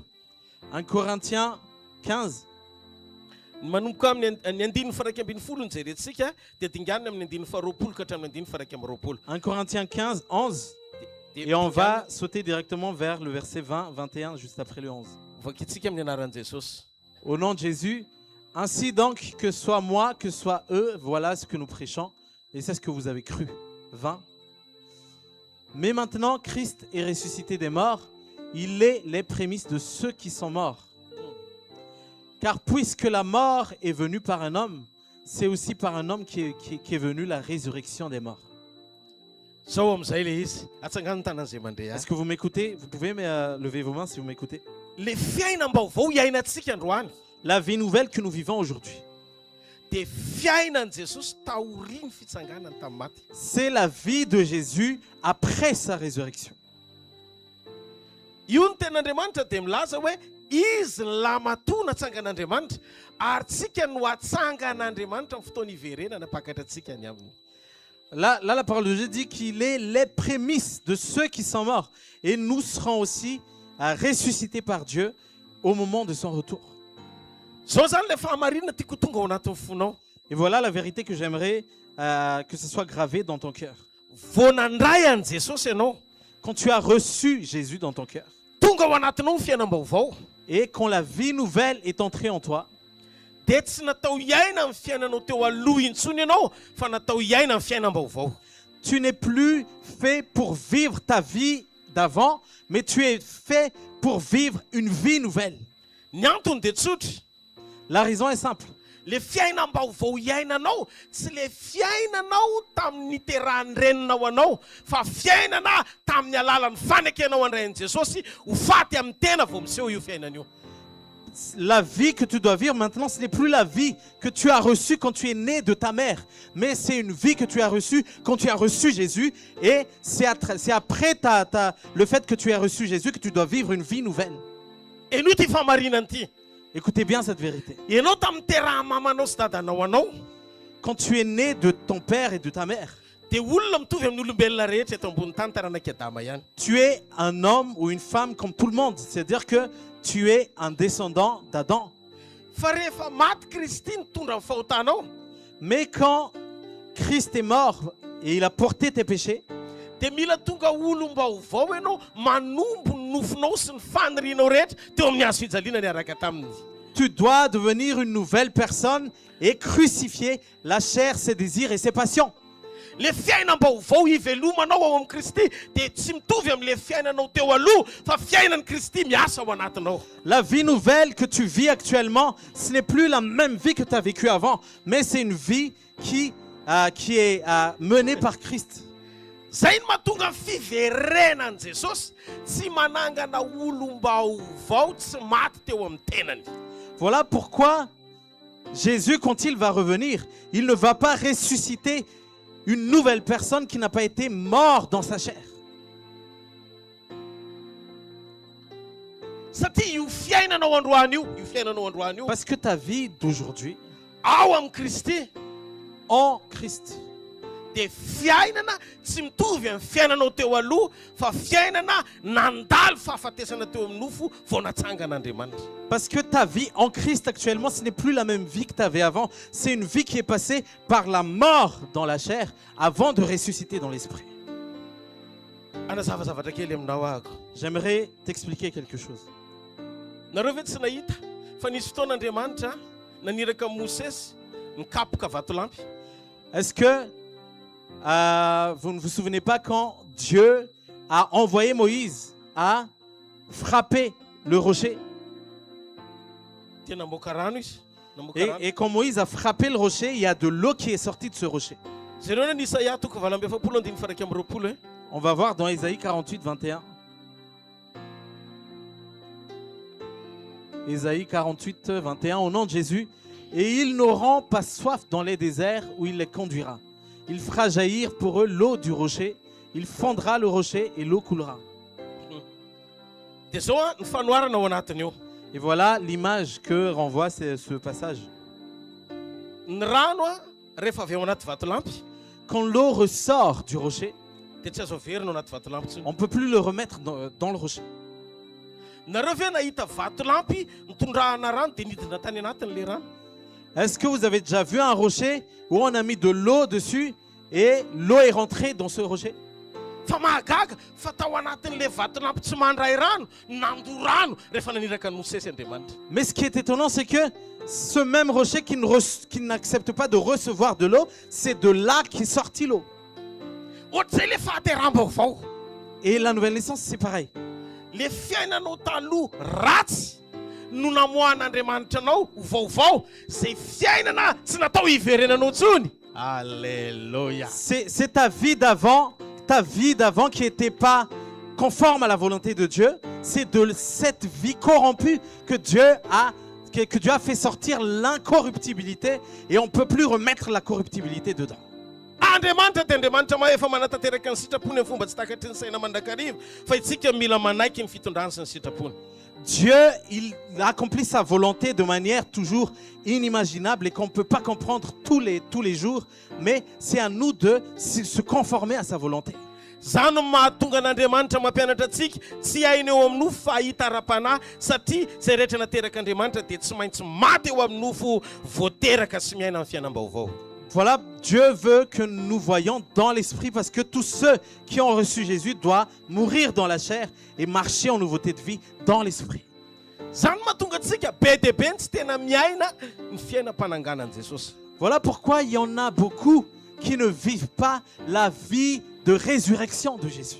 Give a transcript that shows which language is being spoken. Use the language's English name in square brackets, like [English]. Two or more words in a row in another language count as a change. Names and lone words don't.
[French] 1 Corinthiens 15. [Malagasy] Manomboka amin'ny 9:12 ny jerentsika dia dinganina amin'ny 9:20 ka hatramin'ny 9:20. [French] 1 Corinthiens 15, 11. Et on va sauter directement vers le verset 20, 21, juste après le 11. [Malagasy] Vakitsika amin'ny anaran'i Jesosy. [French] Au nom de Jésus, ainsi donc que soit moi, que soit eux, voilà ce que nous prêchons. Et c'est ce que vous avez cru. 20. Mais maintenant, Christ est ressuscité des morts. Il est les prémices de ceux qui sont morts. Car puisque la mort est venue par un homme, c'est aussi par un homme qui est venue la résurrection des morts. [Malagasy] Zao amin'izay ilay izy. Atsangano ny tanan'izay mandeha. [French] Est-ce que vous m'écoutez? Vous pouvez lever vos mains si vous m'écoutez. [Malagasy] Le fiainam-baovao iainantsika androany [French] La vie nouvelle que nous vivons aujourd'hui, [Malagasy] dia fiainan'i Jesosy taoriany fitsanganany tamin'ny maty. [French] c'est la vie de Jésus après sa résurrection. [Malagasy] Io ny ten'Andriamanitra dia milaza hoe izy ny lamatoa natsangan'Andriamanitra ary tsika no atsangan'Andriamanitra amin'ny fotoana iverenana pakatra antsika ny aminy. [French] Là, la parole de Dieu dit qu'il est les prémices de ceux qui sont morts. Et nous serons aussi ressuscités par Dieu au moment de son retour. [Malagasy] Zao zany le fahamarinana tiako tonga ao anatin'ny fonao. [French] Et voilà la vérité que j'aimerais que ce soit gravé dans ton cœur. [Malagasy] Vao nandray an'i Jesosy ianao, [French] Quand tu as reçu Jésus dans ton cœur [Malagasy] tonga ao anatinao ny fiainam-baovao, [French] et quand la vie nouvelle est entrée en toi, [Malagasy] dia tsy natao iaina amin'ny fiainanao teo aloha intsony ianao fa natao iaina amin'ny fiainam-baovao. [French] tu n'es plus fait pour vivre ta vie d'avant, mais tu es fait pour vivre une vie nouvelle. [Malagasy] Ny antony dia tsotra. [French] La raison est simple. [Malagasy] Le fiainam-baovao iainanao tsy le fiainanao tamin'ny niterahan'ny reninao anao fa fiainana tamin'ny alalan'ny fanekenao andrain'i Jesosy ho faty amin'ny tena vao miseho io fiainana io. [French] La vie que tu dois vivre maintenant, ce n'est plus la vie que tu as reçue quand tu es né de ta mère, mais c'est une vie que tu as reçue quand tu as reçu Jésus, et c'est après le fait que tu as reçu Jésus que tu dois vivre une vie nouvelle. [Malagasy] Eno ty famarinany ty. [French] Écoutez bien cette vérité. [Malagasy] Ianao tamin'ny terahamamanao sy dadanao anao [French] Quand tu es né de ton père et de ta mère, [Malagasy] dia olona mitovy amin'ny olombelona rehetra eto ambony tany taranaki Adama ihany. [French] tu es un homme ou une femme comme tout le monde, c'est-à-dire que tu es un descendant d'Adam. [Malagasy] Fa rehefa maty Kristy nitondra ny fahotanao, [French] Mais quand Christ est mort et il a porté tes péchés, [Malagasy] dia mila tonga olom-baovao ianao manombo ny nofinao sy ny fanirianao rehetra teo amin'ny hazo fijaliana ny araka taminy. [French] tu dois devenir une nouvelle personne et crucifier la chair, ses désirs et ses passions. [Malagasy] Le fiainam-baovao ivelomanao ao amin'ny Kristy dia tsy mitovy amin'le fiainanao teo aloha fa fiainan'i Kristy miasa ao anatinao. [French] La vie nouvelle que tu vis actuellement, ce n'est plus la même vie que tu as vécue avant, mais c'est une vie qui est menée par Christ. [Malagasy] Zay no mahatonga fiverenan'i Jesosy tsy manangana olom-baovao tsy maty teo amin'ny tenany. [French] Voilà pourquoi Jésus, quand il va revenir, il ne va pas ressusciter une nouvelle personne qui n'a pas été morte dans sa chair. [Malagasy] Satria io fiainanao androany io, [French] Parce que ta vie d'aujourd'hui, [Malagasy] ao amin'ny Kristy [French] en Christ, [Malagasy] dia fiainana tsy mitovy amin'ny fiainanao teo aloha fa fiainana nandalo fahafatesana teo amin'ny nofo vao natsangan'Andriamanitra. [French] parce que ta vie en Christ actuellement, ce n'est plus la même vie que tu avais avant. C'est une vie qui est passée par la mort dans la chair avant de ressusciter dans l'esprit. [Malagasy] Anazavazavatra kely aminao ahako. [French] J'aimerais t'expliquer quelque chose. [Malagasy] Nareo ve tsy nahita fa nisy fotoan'Andriamanitra naniraka Mosesy nikapoka vatolampy. [French] Est-ce que vous ne vous souvenez pas quand Dieu a envoyé Moïse à frapper le rocher? [Malagasy] Dia namoaka rano izy. Namoaka rano. [French] Et quand Moïse a frappé le rocher, il y a de l'eau qui est sortie de ce rocher. [Malagasy] Zareo na Isaia 2:20. [French] On va voir dans Ésaïe 48, 21. Ésaïe 48, 21, au nom de Jésus. Et ils n'auront pas soif dans les déserts où il les conduira. Il fera jaillir pour eux l'eau du rocher. Il fondra le rocher et l'eau coulera. [Malagasy] Dia zao ny fanoarana ao anatiny eo. [French] Et voilà l'image que renvoie ce passage. [Malagasy] Ny rano rehefa avy ao anaty vatolampy [French] Quand l'eau ressort du rocher, [Malagasy] dia tsy azo averina ao anaty vatolampy intsony. [French] on ne peut plus le remettre dans le rocher. [Malagasy] Nareo ve nahita vatolampy nitondrahana rano dia nidina tany anatin'le rano? [French] Est-ce que vous avez déjà vu un rocher où on a mis de l'eau dessus et l'eau est rentrée dans ce rocher? [Malagasy] Fa mahagaga fa tao anatin'le vatolampy tsy mandray rano nando rano rehefa naniraka ny Mosesy Andriamanitra. [French] Mais ce qui est étonnant, c'est que ce même rocher qui n'accepte pas de recevoir de l'eau, c'est de là qu'est sortie l'eau. [Malagasy] Ohatr'izay le fahateram-baovao. [French] Et la nouvelle naissance, c'est pareil. [Malagasy] Le fiainanao taloha ratsy no namoahan'Andriamanitra anao vaovao zay fiainana tsy natao hiverenanao intsony. [French] Alléluia. C'est ta vie d'avant qui n'était pas conforme à la volonté de Dieu. C'est de cette vie corrompue que Dieu a fait sortir l'incorruptibilité et on ne peut plus remettre la corruptibilité dedans. [Malagasy] Andriamanitra dia Andriamanitra efa manatateraka ny sitrapony amin'ny fomba tsy takatry ny saina mandrakariva fa itsika mila manaiky ny fitondrany sy ny sitrapony. [French] Dieu, il accomplit sa volonté de manière toujours inimaginable et qu'on ne peut pas comprendre tous les jours, mais c'est à nous de se conformer à sa volonté. [Malagasy] Zany no mahatonga n'Andriamanitra mampianatra antsika tsy hainy eo amin'ny nofo fa hahita ara-panahy satria zay rehetra nateraka Andriamanitra dia tsy maintsy maty eo amin'ny nofo voateraka sy miaina amin'ny fiainam-baovao. [French] Voilà, Dieu veut que nous voyions dans l'esprit parce que tous ceux qui ont reçu Jésus doivent mourir dans la chair et marcher en nouveauté de vie dans l'esprit. [Malagasy] Zany mahatonga antsika be dia be tsy tena miaina ny fiainam-pananganan'i Jesosy. [French] Voilà pourquoi il y en a beaucoup qui ne vivent pas la vie de résurrection de Jésus.